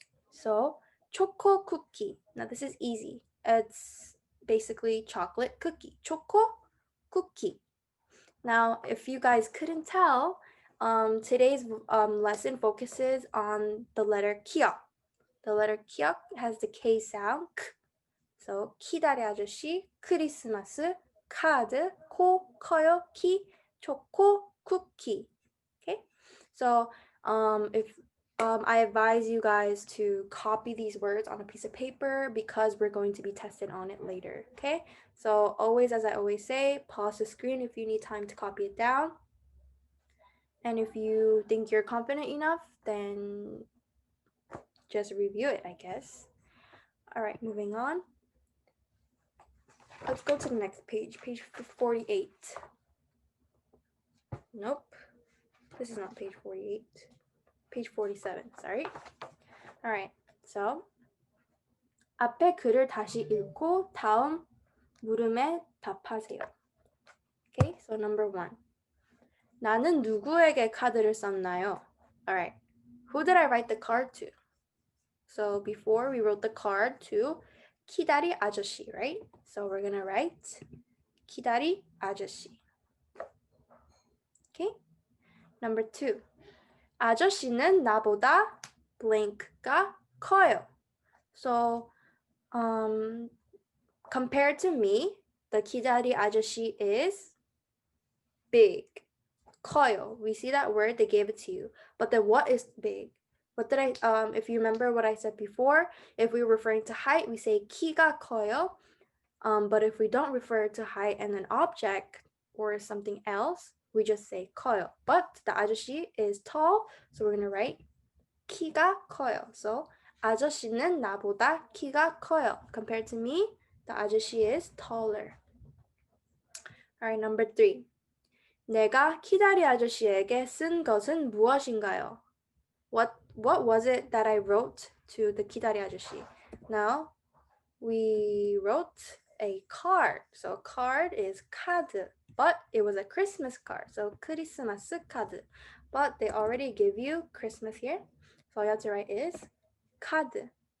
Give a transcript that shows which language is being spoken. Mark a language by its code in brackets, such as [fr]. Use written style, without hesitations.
[en] So, choco cookie. Now this is easy. It's basically chocolate cookie. Choco cookie. Now, if you guys couldn't tell, today's lesson focuses on the letter ki역. The letter ki역 has the K sound. [ko] So, 기다리 아저씨, 크리스마스, 카드, 코, 커요, 키, 초코, 쿠키. [en] Okay? So, if I advise you guys to copy these words on a piece of paper because we're going to be tested on it later, okay? So always, as I always say, pause the screen if you need time to copy it down. And if you think you're confident enough, then just review it, I guess. All right, moving on. Let's go to the next page, page 48. Nope, this is not page 48. Page 47, sorry. All right, so [ko] 앞에 글을 다시 읽고 다음 물음에 답하세요. [en] Okay, so number 1. [ko] 나는 누구에게 카드를 썼나요? [en] All right, who did I write the card to? So before we wrote the card to 기다리 아저씨, right? So we're gonna write 기다리 아저씨. Okay, number 2. [ko] 아저씨는 나보다 blank가 커요. [en] So compared to me, the 기다리 아저씨 is big, 커요. We see that word, they gave it to you. But then what is big? What did I, if you remember what I said before, if we were referring to height, we say [ko] 키가 커요. [en] But if we don't refer to height and an object or something else, we just say 커요. But the 아저씨 is tall, so we're going to write [ko] 키가 커요. So 아저씨는 나보다 키가 커요. [en] Compared to me, the 아저씨 is taller. Alright, number 3. [ko] 내가 기다리 아저씨에게 쓴 것은 무엇인가요? [en] What was it that I wrote to the 기다리 아저씨? Now, we wrote a card. So card is 카드, but it was a Christmas card. [ko] So 크리스마스 카드. [en] But they already give you Christmas here. So all you have to write is 카드.